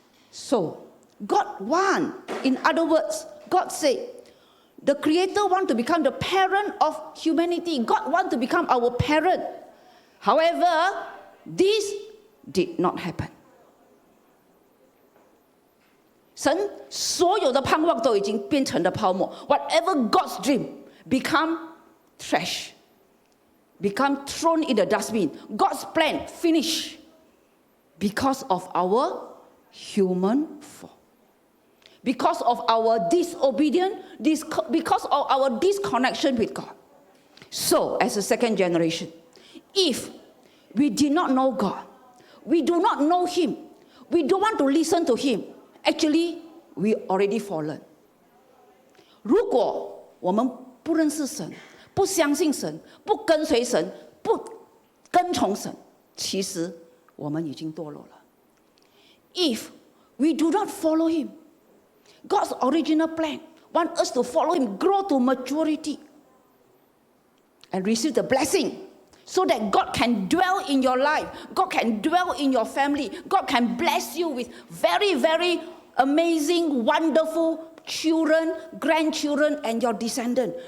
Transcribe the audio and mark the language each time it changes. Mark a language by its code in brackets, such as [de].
[en] So, God wants, in other words, God said, the Creator wants to become the parent of humanity. God wants to become our parent. However, this did not happen. [zh] 神所有的盼望都已经变成了泡沫。 [en] Whatever God's dream become trash, become thrown in the dustbin. God's plan finish because of our human fall. Because of our disobedience, because of our disconnection with God. So, as a second generation, if we did not know God, we do not know Him, we don't want to listen to Him, actually, we already fallen. [zh] 如果我们不认识神，不相信神，不跟随神，不跟从神，其实我们已经堕落了。 [en] If we do not follow Him, God's original plan want us to follow Him, grow to maturity, and receive the blessing, so that God can dwell in your life, God can dwell in your family, God can bless you with very, very amazing, wonderful children, grandchildren, and your descendants.